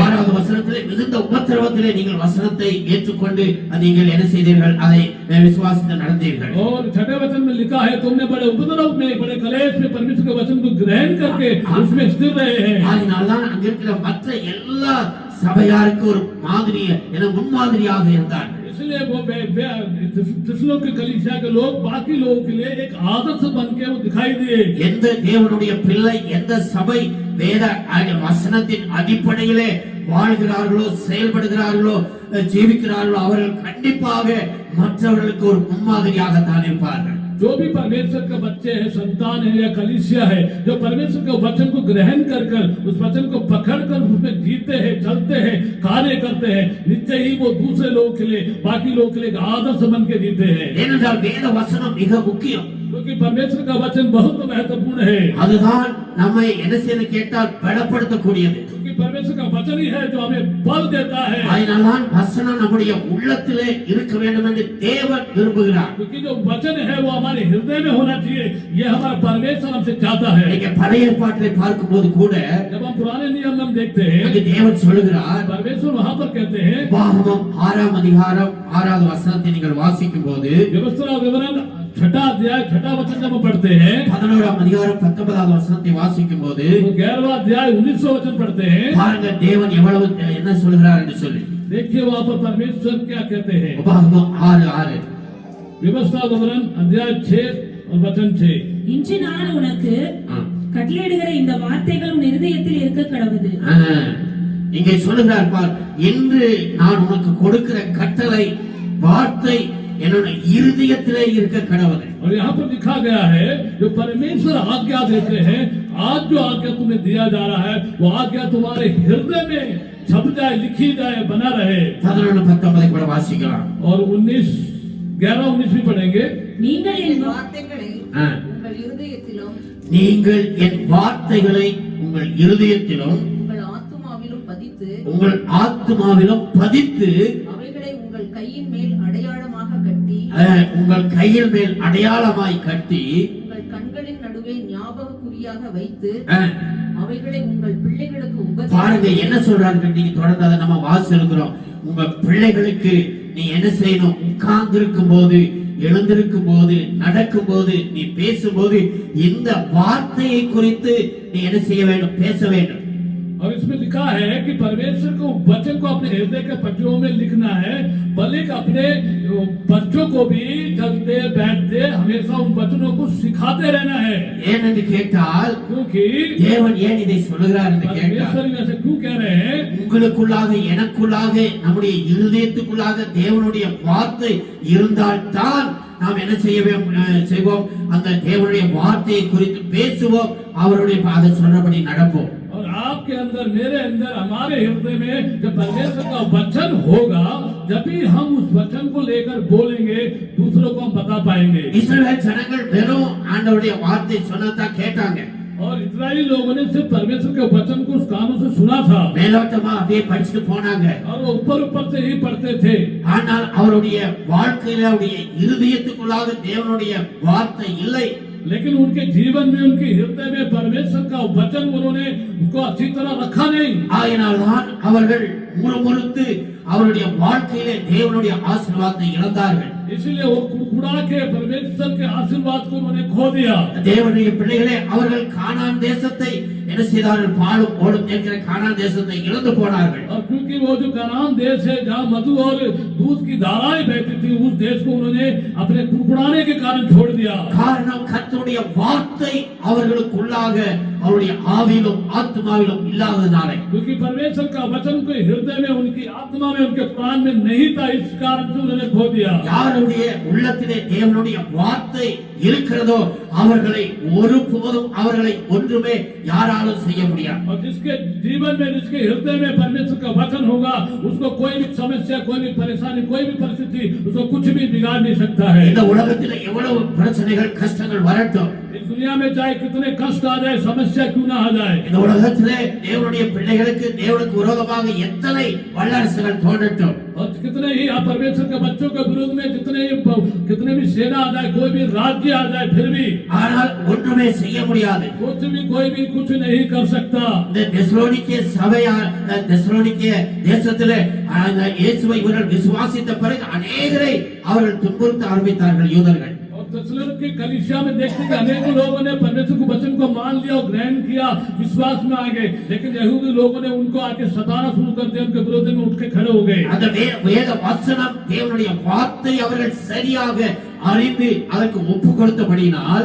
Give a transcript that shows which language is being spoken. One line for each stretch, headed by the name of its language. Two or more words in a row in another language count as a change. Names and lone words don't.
Tamil: 6வது வசனத்திலே மிகுந்த உபத்திரவத்திலே நீங்கள் வசனத்தை ஏற்றுக்கொண்டு நீங்கள் என்ன செய்தீர்கள், அதை விசுவாசித்து நடந்தீர்கள்.
Hindi: और 6वें वचन में लिखा है, तुमने बड़े उपद्रव में, बड़े कलेश में परमेश्वर के वचन को ग्रहण करके उसमें स्थिर रहे हैं।
Tamil: அதனால்தான் அங்க இருக்கிற மற்ற எல்லா சபையாருக்கு ஒரு மாதிரி முன்மாதிரியாக இருந்தார்.
Hindi: इसलिए वो तिस्लोक के कलीसिया के लोग बाकी लोगों के लिए एक आदर्श बन के वो दिखाई दिए।
Tamil: எந்த தேவனுடைய பிள்ளை, எந்த சபை வேத வசனத்தின் அடிப்படையிலே வாழ்கிறார்களோ, செயல்படுகிறார்களோ, ஜீவிக்கிறார்களோ, அவர்கள் கண்டிப்பாக மற்றவர்களுக்கு ஒரு முன்மாதிரியாக தான் இருப்பார்கள்.
Hindi: जो भी परमेश्वर का बच्चे है, संतान है या कलीसिया है, जो परमेश्वर के वचन को ग्रहण कर उस वचन को पकड़ कर उसमें जीते हैं, चलते हैं, कार्य करते हैं, निश्चय ही वो दूसरे लोगों के लिए, बाकी लोगों के लिए आदर्श बन के जीते हैं।
Tamil: ஏனென்றால் வேத வசனம் மிக முக்கியம்.
Hindi: क्योंकि परमेश्वर का वचन बहुत महत्वपूर्ण है।
Tamil: அதுதான் நம்மை என்ன செய்து கேட்டால் பலப்படுத்தக்கூடியது.
Hindi: क्योंकि परमेश्वर का वचन ही है जो हमें बल देता है।
Tamil: அதனால்தான் வசனம் நம்முடைய உள்ளத்திலே இருக்க வேண்டும் என்று தேவன் விரும்புகிறார்.
Hindi: क्योंकि जो वचन है वो हमारे हृदय में होना चाहिए, ये हमारा परमेश्वर हमसे चाहता है।
Tamil: நீங்க பழைய ஏற்பாட்டிலே பார்க்கும்போது கூட
Hindi: जब हम पुराने नियम में हम देखते हैं,
Tamil: அங்கே தேவன் சொல்கிறார்,
Hindi: परमेश्वर वहां पर कहते हैं,
Tamil: உபாகமம் 6ஆம் அதிகாரம் 6வது வசனத்தை நீங்கள் வாசிக்கும் போது,
Hindi: व्यवस्था विवरण 6वां अध्याय 6वां वचन जब हम पढ़ते हैं,
Tamil: 11ஆம் அதிகாரம் 19வது வசனத்தை வாசிக்கும் போது,
Hindi: 11वां अध्याय 19वां वचन पढ़ते हैं।
Tamil: பாருங்க தேவன் எவ்வளவு என்ன சொல்கிறார் என்று சொல்லி.
Hindi: देखिए वहां पर परमेश्वर क्या कहते हैं।
Tamil: உபாகமம் 6:6
Hindi: व्यवस्था विवरण अध्याय 6 और वचन 6।
Tamil: இன்று நான் உனக்கு கட்டளையிடுகிற இந்த வார்த்தைகள் உன் இருதயத்தில் இருக்க கடவுது. இங்கே சொல்லுகிறார் பார், இன்று நான் உனக்கு கொடுக்கிற கட்டளை வார்த்தை என்னோட இருதயத்திலே இருக்க கடவுது.
Hindi: और यहाँ पर लिखा गया है, जो परमेश्वर आज्ञा देते हैं, आज जो आज्ञा तुम्हें दिया जा रहा है, वो आज्ञा तुम्हारे हृदय में छप जाए, लिखी जाए, बना रहे।
Tamil: 11-19 கூட வாசிக்கலாம்.
Hindi: और 11 भी पढ़ेंगे।
Tamil: நீங்கள் என் வார்த்தைகளை உங்கள் இருதயத்திலும் நீங்கள் என் வார்த்தைகளை உங்கள் இருதயத்திலும் உங்கள் ஆத்துமாவிலும் பதித்து உங்கள் ஆத்துமாவிலும் பதித்து அவைகளை உங்கள் கையின் மேல் அடையாளமாக கட்டி உங்கள் கையில் மேல் அடையாளமாய் கட்டி உங்கள் கண்களின் நடுவே ஞாபக குறியாக வைத்து அவைகளை உங்கள் பிள்ளைகளுக்கு பாருங்க என்ன சொல்றாங்க. நீங்க தொடர்ந்து அதை நம்ம வாசிக்கிறோம். உங்க பிள்ளைகளுக்கு நீ என்ன செய்யணும், உட்கார்ந்திருக்கும் போது, எழுந்திருக்கும் போது, நடக்கும் போது, நீ பேசும்போது இந்த வார்த்தையை குறித்து நீ என்ன செய்ய வேண்டும், பேச வேண்டும்.
Hindi: और इसमें लिखा है कि परमेश्वर को वचन को अपने हृदय के पट्टियों में लिखना है, बल्कि अपने बच्चों को भी चलते बैठते हमेशा उन वचनों को सिखाते रहना है।
Tamil: ஏனென்று கேட்டால்,
Hindi: क्योंकि
Tamil: தேவன் ஏன் இதை சொல்கிறார் என்று கேட்டால்,
Hindi: परमेश्वर ऐसे क्यों कह रहे हैं,
Tamil: உங்களுக்குள்ளாக எனக்குள்ளாக நம்முடைய இருதயத்துக்குள்ளாக தேவனுடைய வார்த்தை இருந்தால் தான் நாம் என்ன செய்வோம், அந்த தேவனுடைய வார்த்தையை குறித்து பேசுவோம், அவருடைய அதை சொன்னபடி நடப்போம்.
Hindi: और आपके अंदर, मेरे अंदर, हमारे हृदय में जब परमेश्वर का वचन होगा, जब भी हम उस वचन को लेकर बोलेंगे, दूसरों को हम बता पाएंगे।
Tamil: இஸ்ரவேல் ஜனங்கள் வெறும் ஆண்டவருடைய வார்த்தை சொன்னதா கேட்டாங்க.
Hindi: और इस्राएली लोगों ने सिर्फ परमेश्वर के वचन को उस कानों से सुना था,
Tamil: மேலோட்டமா அப்படியே படிச்சுட்டு போனாங்க.
Hindi: और वो ऊपर से ही पढ़ते थे।
Tamil: ஆனால் அவருடைய வாழ்க்கையில, அவருடைய இருதயத்துக்குள்ளாக தேவனுடைய வார்த்தை இல்லை.
Hindi: लेकिन उनके जीवन में, उनके हृदय में परमेश्वर का वचन उन्होंने उसको अच्छी तरह रखा नहीं।
Tamil: ஆயினால்தான் அவர்கள் முறுமுறுத்து அவருடைய வாழ்க்கையிலே தேவனுடைய ஆசீர்வாதத்தை இழந்தார்கள்.
Hindi: इसलिए वो कुड़कुड़ा के परमेश्वर के आशीर्वाद को उन्होंने खो दिया।
Tamil: தேவனுடைய பிள்ளைகளே, அவர்கள் கானான் தேசத்தை என்ன செய்தார்கள், பாலும் ஓடும் என்கிற கானான் தேசத்தை இழந்து போனார்கள்.
Hindi: और क्योंकि वो जो कनान देश है, जहाँ मधु और दूध की धाराएं बहती थी, उस देश को उन्होंने अपने कुड़कुड़ाने के कारण छोड़ दिया।
Tamil: காரணம், கர்த்தருடைய வார்த்தை அவர்களுக்குள்ளாக அவருடைய ஆவியிலும் ஆத்மாவிலும் இல்லாததாலே.
Hindi: क्योंकि परमेश्वर का वचन को हृदय में, उनकी आत्मा में, उनके प्राण में नहीं था, इस कारण से उन्होंने खो दिया।
Tamil: யாருடைய உள்ளத்திலே தேவனுடைய வார்த்தை இருக்கிறதோ அவர்களை ஒருபோதும் அவர்களை ஒன்றுமே யாராலும் செய்ய முடியாது.
Hindi: और जिसके जीवन में, जिसके हृदय में परमेश्वर का वचन होगा, उसको कोई भी समस्या, कोई भी परेशानी, कोई भी परिस्थिति उसको कुछ भी बिगाड़ नहीं सकता है।
Tamil: இந்த உலகத்தில் எவ்வளவு பிரச்சனைகள், கஷ்டங்கள் வரட்டும்,
Hindi: इस दुनिया में चाहे कितने कष्ट आ जाए, समस्या क्यों ना आ जाए,
Tamil: இந்த உலகத்திலே தேவனுடைய பிள்ளைகளுக்கு தேவனுக்கு விரோதமாக எத்தனை வல்லரசுகள் தோன்றட்டும்,
Hindi: और कितने ही आप परमेश्वर के बच्चों के विरोध में कितने भी सेना आ जाए, कोई भी राज्य आ जाए, फिर भी
Tamil: ஆனால் ஒன்றுமே செய்ய முடியாது.
Hindi: कोई भी कुछ नहीं कर सकता.
Tamil: இந்த தெசலோனிக்கே தெசலோனிக்கே தேசத்திலே அந்த இயேசுவை இவர்கள் விசுவாசித்த பிறகு अनेகரை அவர்கள் துன்புறுத்த ஆரம்பித்தார்கள் யூதர்கள்.
Hindi: और थिस्सलुनीके कलीसिया में देखते हैं कि अनेकों लोगों ने परमेश्वर के वचन को मान लिया और ग्रहण किया, विश्वास में आ गए, लेकिन यहूदी लोगों ने उनको आके सताना शुरू कर दिया, उनके विरोध में उठ के खड़े हो गए.
Tamil: அந்த வேத வசனம் தேவனுடைய வார்த்தை அவர்கள் சரியாக அறிந்து அதற்கு ஒப்பு கொடுத்தபடியினால்